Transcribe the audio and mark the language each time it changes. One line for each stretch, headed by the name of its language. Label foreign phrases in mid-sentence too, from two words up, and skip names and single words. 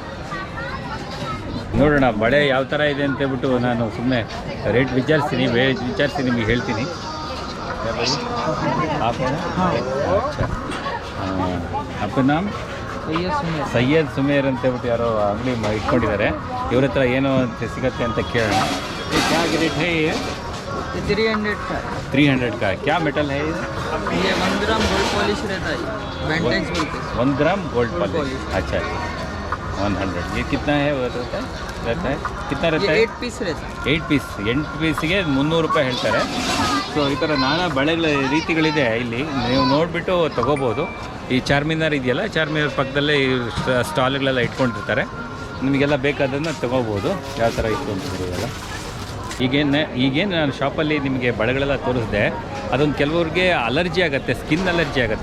Kannada: ನೋಡೋಣ ಬಳೆ ಯಾವ ಥರ ಇದೆ ಅಂತೇಳ್ಬಿಟ್ಟು ನಾನು ಸುಮ್ಮನೆ ರೇಟ್ ವಿಚಾರಿಸ್ತೀನಿ ನಿಮಗೆ ಹೇಳ್ತೀನಿ. ಅಪ್ಪನ ನಾಮ್ ಸೈಯದ್ ಸುಮೇರ್ ಅಂತೇಳ್ಬಿಟ್ಟು ಯಾರೋ ಅಂಗಡಿ ಇಟ್ಕೊಂಡಿದ್ದಾರೆ. ಇವ್ರ ಹತ್ರ ಏನೋ ಸಿಗತ್ತೆ ಅಂತ ಕೇಳೋಣ. ರೇಟ್ ಹೇ
Hindi: 300 का 300 का क्या मेटल है ये
English: 1 gram gold polish
Hindi: रहता है, वेंटेज बोलते हैं।
English: 1 gram gold polish,
Hindi: अच्छा 100. ये कितना है वो रहता है कितना रहता है? 8 पीस रहता है.
Kannada: 8 ಪೀಸ್ 8 ಪೀಸಿಗೆ 300 ರೂಪಾಯಿ ಹೇಳ್ತಾರೆ. ಸೊ ಈ ಥರ ನಾನಾ ಬಳೆಗಳ ರೀತಿಗಳಿದೆ ಇಲ್ಲಿ, ನೀವು ನೋಡಿಬಿಟ್ಟು ತೊಗೋಬೋದು. ಈ ಚಾರ್ಮಿನಾರ್ ಇದೆಯಲ್ಲ, ಚಾರ್ಮಿನಾರ್ ಪಕ್ಕದಲ್ಲೇ ಈ ಸ್ಟಾಲ್ಗಳೆಲ್ಲ ಇಟ್ಕೊಂಡಿರ್ತಾರೆ. ನಿಮಗೆಲ್ಲ ಬೇಕಾದನ್ನು ತೊಗೋಬೋದು. ಯಾವ ಥರ ಇತ್ತು ಅಂತ ಹೇಳೋದಲ್ಲ. ಈಗೇನು ನಾನು ಶಾಪಲ್ಲಿ ನಿಮಗೆ ಬಳೆಗಳೆಲ್ಲ ತೋರಿಸಿದೆ, ಅದೊಂದು ಕೆಲವ್ರಿಗೆ ಅಲರ್ಜಿ ಆಗುತ್ತೆ,
English: skin allergy
Kannada: ಆಗುತ್ತೆ.